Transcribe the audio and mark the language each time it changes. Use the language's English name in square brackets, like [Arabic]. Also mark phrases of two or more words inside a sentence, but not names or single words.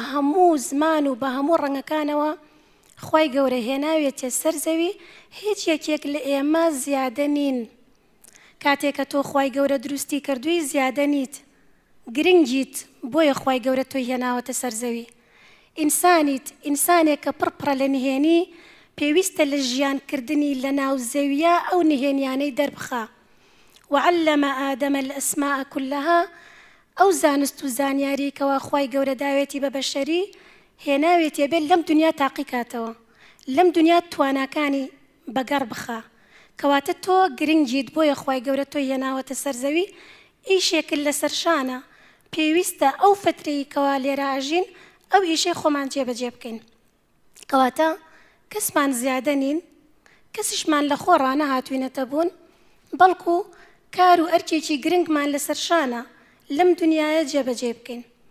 [Central Kurdish] هەموو زمان و بە هەموو ڕەنگەکانەوە خی گەورە هێناوێتێ سەر زەوی هیچ یەکێک لە ئێمە زیادە نین کاتێکە تۆ خی گەورە دروستی کردووی زیادە نیت گرنگیت بۆیە خی گەورە تۆی هێناوەتە سەر زەوی ئینسانیت ئینسانێکە پڕپڕە لە نهێنی پێویستە لە ژیانکردنی لە ناو زەویە ئەو نهێنیانەی دەربخە [Arabic] وعلم آدم الأسماء كلها [Central Kurdish] ئەو زانست و زانیاری کەوا خی گەورە داوێتی بە بەشەری هێناوێتێ بێت لەم دنیا تاقی کاتەوە لەم دنیا تواناکانی بەگەڕ بخە کەواتە تۆ گرنگیت بۆیە خی گەورە تۆی هێناوەتە سەر زەوی ئیشێکل لە سەرشانە پێویستە ئەو فترەی کەوا لێرە ئاژین ئەو ئیشەی خۆمان جێبەجێ بکەین کەواتە کەسمان زیادە نین کەسیشمان لە خۆ ڕانە هاتوینەتە بوون بەڵکو کار و ئەرکێکی گرنگمان لە سەرشانە لەم دنیاە جێبەجێ بکەین